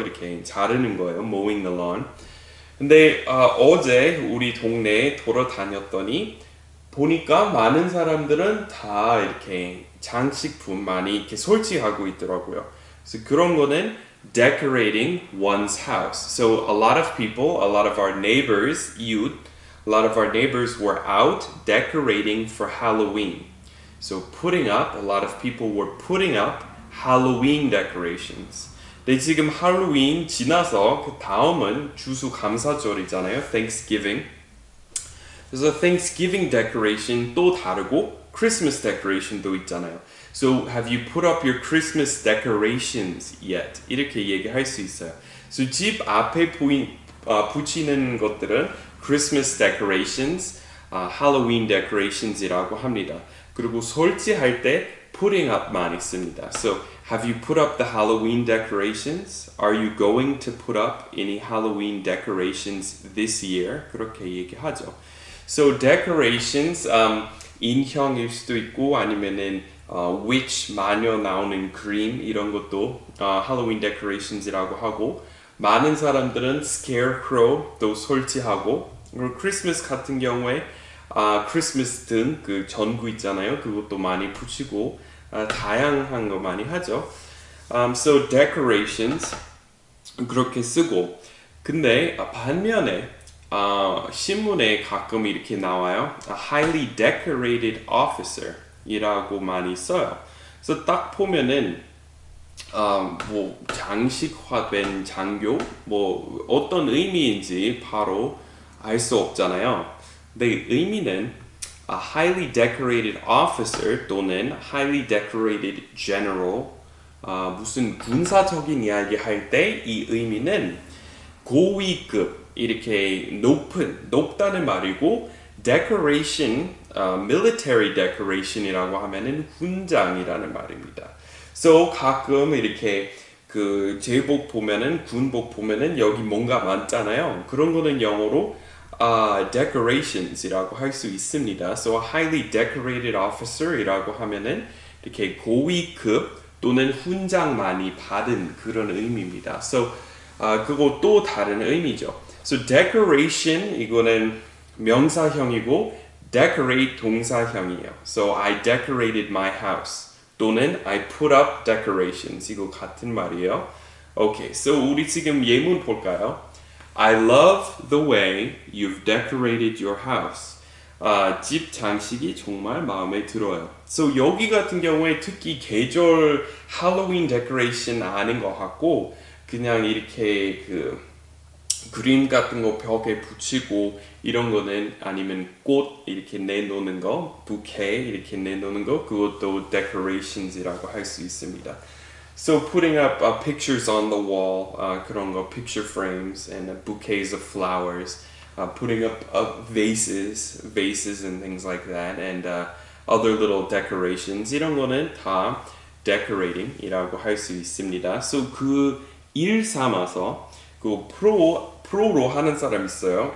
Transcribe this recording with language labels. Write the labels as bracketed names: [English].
[Korean] 이렇게 자르는 거예요. [English] mowing the lawn. [Korean] 근데 어제 우리 동네에 돌아다녔더니 보니까 많은 사람들은 다 이렇게 장식품 많이 이렇게 설치하고 있더라고요. 그래서 그런 거는 [English] decorating one's house. So a lot of people, a lot of our neighbors, youth, a lot of our neighbors were out decorating for Halloween. So putting up, a lot of people were putting up Halloween decorations. [Korean] 근데 지금 할로윈 지나서 그 다음은 추수감사절이잖아요. Thanksgiving. 그래서 Thanksgiving decoration 또 다르고 Christmas decoration도 있잖아요. [English] So have you put up your Christmas decorations yet? [Korean] 이렇게 얘기할 수 있어요. So 집 앞에 붙이는 것들은 Christmas decorations, Halloween decorations이라고 합니다. 그리고 설치할 때 putting up 많이 씁니다. [English] So have you put up the Halloween decorations? Are you going to put up any Halloween decorations this year? [Korean] 그렇게 얘기하죠. So decorations 인형일 수도 있고 아니면은 witch 마녀 나오는 그림 이런 것도 Halloween decorations이라고 하고 많은 사람들은 scarecrow도 설치하고 그리고 크리스마스 같은 경우에 크리스마스 등 그 전구 있잖아요. 그것도 많이 붙이고 다양한 거 많이 하죠. So decorations 그렇게 쓰고 근데 반면에 신문에 가끔 이렇게 나와요. [English] A highly decorated officer [Korean] 이라고 많이 써요. 그래서 딱 보면은 뭐 장식화된 장교 뭐 어떤 의미인지 바로 알 수 없잖아요. 근데 의미는 [English] a highly decorated officer [Korean] 또는 [English] highly decorated general [Korean] 무슨 군사적인 이야기 할 때 이 의미는 고위급 이렇게 높다는 말이고 decoration, [English] military decoration [Korean] 이라고 하면은 훈장이라는 말입니다. So 가끔 이렇게 그 제복 보면은 군복 보면은 여기 뭔가 많잖아요. 그런 거는 영어로 decorations이라고 할 수 있습니다. So [English] a highly decorated officer [Korean] 이라고 하면은 이렇게 고위급 또는 훈장 많이 받은 그런 의미입니다. So 그거 또 다른 의미죠. So decoration 이거는 명사형이고 decorate 동사형이에요. [English] So I decorated my house [Korean] 또는 [English] I put up decorations [Korean] 이거 같은 말이에요. Okay, so 우리 지금 예문 볼까요? [English] I love the way you've decorated your house. [Korean] 집 장식이 정말 마음에 들어요. So 여기 같은 경우에 특히 계절 할로윈 데코레이션 아닌 것 같고 그냥 이렇게 그 그림 같은 거 벽에 붙이고 이런 거는 아니면 꽃 이렇게 내놓는 거, 부케 이렇게 내놓는 거 그것도 decorations이라고 할 수 있습니다. [English] So putting up pictures on the wall, [Korean] 그런 거, [English] picture frames and bouquets of flowers putting up vases and things like that, and other little decorations. [Korean] 이런 거는 다 decorating이라고 할 수 있습니다. So 그 일 삼아서 그 프로로 하는 사람 있어요.